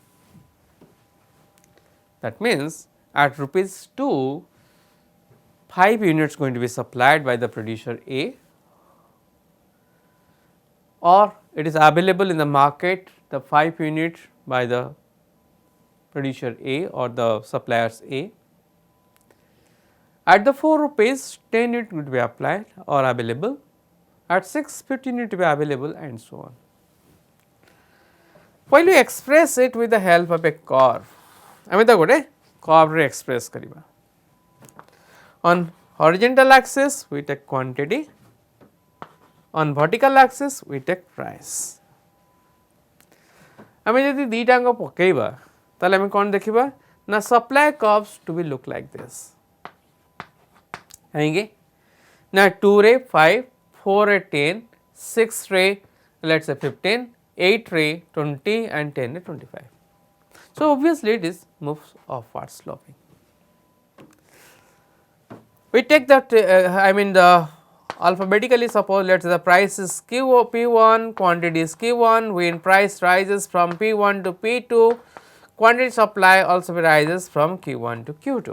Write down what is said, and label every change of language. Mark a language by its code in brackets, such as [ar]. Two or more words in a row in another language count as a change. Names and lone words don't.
[en] That means at rupees 2, 5 units going to be supplied by the producer A, or it is available in the market the 5 units by the producer A or the suppliers A. At the 4 rupees 10 unit would be applied or available, at 6 15 unit will be available and so on. While we express it with the help of a curve, [or] ଆମେ ତାକୁ ଗୋଟେ curve ରେ express କରିବା. [en] On horizontal axis we take quantity, on vertical axis we take price. [or] ଆମେ ଯଦି ଦିଟାଙ୍କ ପକେଇବା ତାହେଲେ ଆମେ କ'ଣ ଦେଖିବା ନା [en] supply curves to be look like this. [or] କାହିଁକି ନା 2 ରେ 5, 4 ରେ 10, 6 ରେ [en] let us say [or] 15, 8 रे 20 and 10 रे 25. [en] So, obviously it is moves upward sloping. We take that I mean the alphabetically, suppose let us say the price is P1, quantity is Q1, when price rises from P1 to P2, quantity supply also rises from Q1 to Q2.